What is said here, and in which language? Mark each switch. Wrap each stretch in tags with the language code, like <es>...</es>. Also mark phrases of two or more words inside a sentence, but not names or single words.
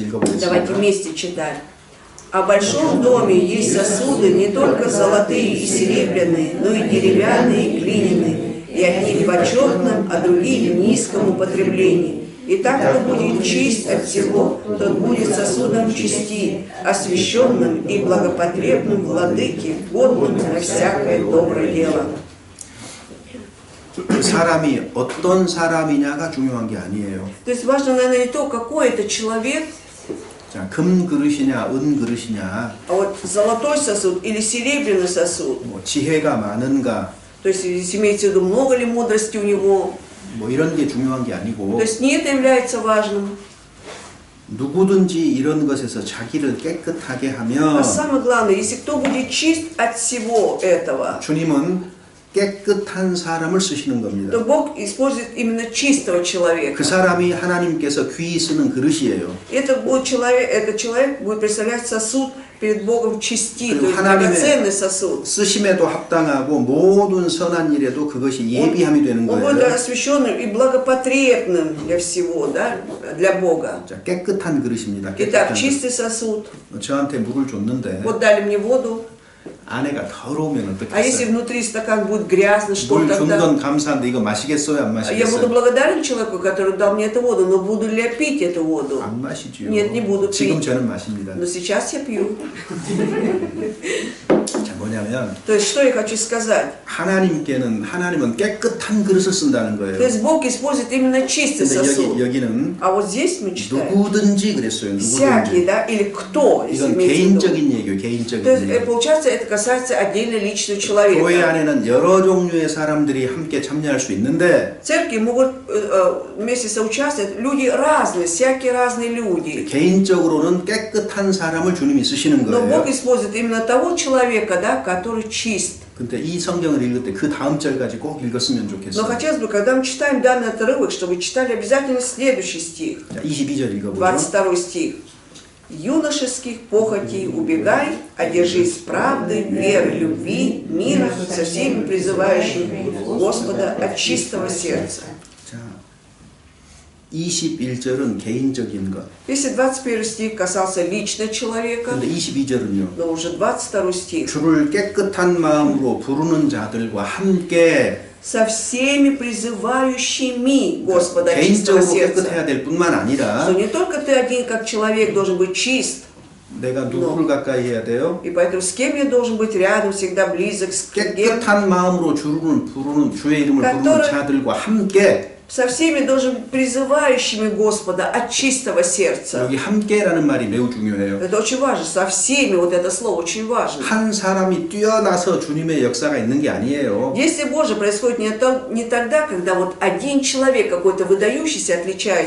<ru>Давайте</ru> <ko>읽어보겠습니다.</ko> <ru>вместе читаем. О большом доме есть сосуды не только золотые и серебряные, но и деревянные и глиняные, и одни в почетном, а другие в низком употреблении. И так, кто будет чист от всего, тот будет сосудом чести, освященным и благопотребным владыке, годным на всякое доброе дело.</ru> <ko>그 사람이 어떤 사람이냐가 중요한 게 아니에요.</ko> <ru>То есть важно, наверное, не то, какой это человек,</ru> <ko>자, 금 그릇이냐, 은 그릇이냐,</ko> <ru>а вот золотой сосуд или серебряный сосуд.</ru> <ko>뭐 지혜가 많은가,</ko> <ru>То есть здесь имеется в виду, много ли мудрости у него.</ru> <ko>뭐 이런 게 중요한 게</ko> <ru>То</ru> <ko>아니고</ko> <ru>есть не это является важным.</ru> <ko>누구든지 이런 것에서 자기를 깨끗하게</ko> <ru>А</ru> <ko>하면</ko> <ru>самое главное, если кто будет чист от всего этого,</ru> <ko>주님은 깨끗한 사람을 쓰시는 겁니다.</ko> <ru>то Бог использует именно чистого</ru> <ko>그</ko> <ru>человека.</ru> <ko>사람이 하나님께서 귀히 쓰는 그릇이에요.</ko> <ru>Этот человек будет представлять сосуд перед Богом чисти, то</ru> <ko>그리고</ko> <ru>есть</ru> <ko>하나님의</ko> <ru>драгоценный сосуд.</ru> <ko>쓰심에도 합당하고 모든 선한 일에도 그것이 예비함이 되는</ko> <ru>Он будет</ru> <ko>거예요.</ko> <ru>освященным и благопотребным для всего, да, для Бога.</ru> <ko>자, 깨끗한 그릇입니다.</ko> <ru>Итак,</ru> <ko>깨끗한</ko> <ru>чистый сосуд.</ru> <ko>그릇. 저한테 물을 줬는데</ko> <ru>Вот дали мне воду,</ru> <ko>안에가 더러우면</ko> <ru>а если</ru> <ko>어떻겠어요?</ko> <ru>внутри стакан будет грязный, что</ru> <ko>물 준</ko> <ru>тогда?</ru> <ko>건 감사한데 이거 마시겠어요? 안</ko> <ru>Я буду</ru> <ko>마시겠어요?</ko> <ru>благодарен человеку, который дал мне эту воду, но буду ли я пить эту воду?</ru> <ko>안 마시죠.</ko> <ru>Нет, не буду</ru> <ko>지금</ko> <ru>пить.</ru> <ko>저는 마십니다.</ko> <ru>Но сейчас я пью.</ru> <ko>자, 뭐냐면</ko> <ru>То есть, что я хочу сказать?</ru> <ko>하나님은 깨끗한 그릇을 쓴다는</ko> <ru>То</ru> <ko>거예요.</ko> <ru>есть, Бог использует именно чистый</ru> <ko>근데</ko> <ru>сосуд.</ru> <ko>여기는</ko> <ru>А вот здесь мы читаем</ru> <ko>누구든지 그랬어요.</ko> <ru>всякий,</ru> <ko>누구든지.</ko> <ru>да, или кто, если</ru> <ko>이건</ko> <ru>имеется в виду.</ru> <ko>개인적인 얘기예요. 개인적인</ko> <ru>То есть,</ru> <ko>얘기.</ko> <ru>получается, это касается отдельно личного</ru> <ko>교회</ko> <ru>человека.</ru> <ko>안에는 여러 종류의 사람들이 함께 참여할 수 있는데</ko> <ru>В церкви могут вместе соучаствовать люди разные, всякие разные люди.</ru> <ko>개인적으로는 깨끗한 사람을 주님이 쓰시는</ko> <ru>Но Бог</ru> <ko>거예요.</ko> <ru>использует именно того человека, да, который чист.</ru> <ko>근데 이 성경을 읽을 때 그 다음 절까지 꼭 읽었으면</ko> <ru>Но</ru> <ko>좋겠어요.</ko> <ru>хотелось бы, когда мы читаем данный отрывок, чтобы читали обязательно следующий стих,</ru> <ko>자, 22절 읽어보죠.</ko> <ru>22 стих. «Юношеских похотей убегай, одержись правды, веры, любви, мира со всеми призывающими Господа от чистого сердца».</ru> <ko>자, 21절은 개인적인 것.</ko> <ru>Если 21 стих касался лично человека,</ru> <ko>근데 22절은요.</ko> <ru>но уже 22 стих.</ru> <ko>주를 깨끗한 마음으로 부르는 자들과 함께</ko> <ru>«Со всеми призывающими Господа от чистого</ru> <ko>개인적으로</ko> <ru>сердца».</ru> <ko>깨끗해야 될 뿐만</ko> <ru>Что</ru> <ko>아니라</ko> <ru>не только ты один как человек должен быть чист,</ru> <ko>내가 누구를 가까이 해야 돼요?</ko> <ru>и поэтому с кем я должен быть рядом, всегда близок, с кем,</ru> <ko>깨끗한 마음으로 부르는 주의 이름을 부르는</ko> <ru>который-</ru> <ko>자들과 함께.</ko> <ru>со всеми должен быть призывающими Господа от чистого сердца.</ru> <ko>여기 함께라는 말이 매우 중요해요.</ko> <ru>Это очень важно, со всеми, вот это слово очень важно.</ru> <ko>한 사람이 뛰어나서 주님의 역사가 있는 게 아니에요.</ko> <ru>Действие Божие происходит не тогда, когда вот один человек какой-то выдающийся отличается.</ru>